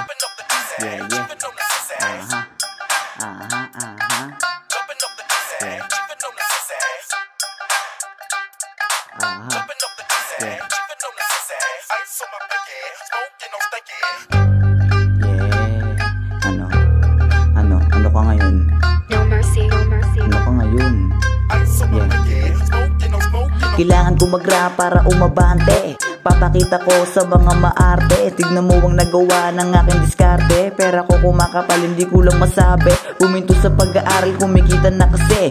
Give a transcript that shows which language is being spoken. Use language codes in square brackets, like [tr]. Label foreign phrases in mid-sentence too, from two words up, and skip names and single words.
[tl] Yeah, yeah. Uh-huh. Uh-huh, uh-huh. Yeah. Uh-huh. Yeah. Yeah. Ano ka ngayon? [en] No mercy, no mercy. [tl] Ano ka ngayon? Yeah. Kailangan ko mag-rap para umabante. Papakita ko sa mga maarte. Tignan mo ang nagawa ng aking diskarte. Pera ko kumakapal, hindi ko lang masabi. Puminto sa pag-aaral, kumikita na kasi.